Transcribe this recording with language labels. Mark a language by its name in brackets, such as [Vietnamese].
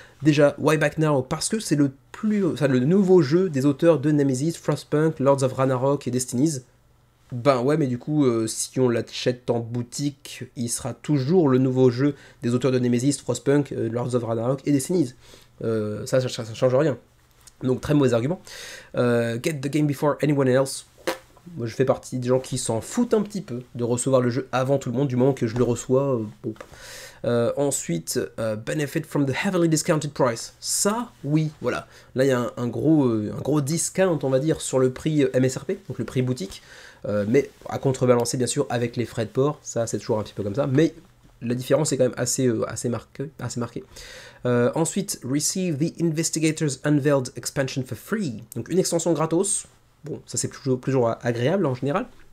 [French] Déjà, Why Back Now, parce que c'est le nouveau jeu des auteurs de Nemesis, Frostpunk, Lords of Ragnarok et Destinies. Ben ouais, mais du coup, si on l'achète en boutique, il sera toujours le nouveau jeu des auteurs de Nemesis, Frostpunk, Lords of Ragnarok et Destinies. Ça change rien. Donc très mauvais argument. [English] Get the game before anyone else. [French] Moi, je fais partie des gens qui s'en foutent un petit peu de recevoir le jeu avant tout le monde, du moment que je le reçois. Bon. Ensuite, [English] benefit from the heavily discounted price. [French] Ça, oui, voilà. Là, il y a un gros discount, on va dire, sur le prix MSRP, donc le prix boutique. Mais à contrebalancer, bien sûr, avec les frais de port. Ça, c'est toujours un petit peu comme ça. Mais la différence est quand même assez marquée. Ensuite, [English] receive the Investigators Unveiled expansion for free. [French] Donc, une extension gratos. Bon, ça c'est toujours agréable en général.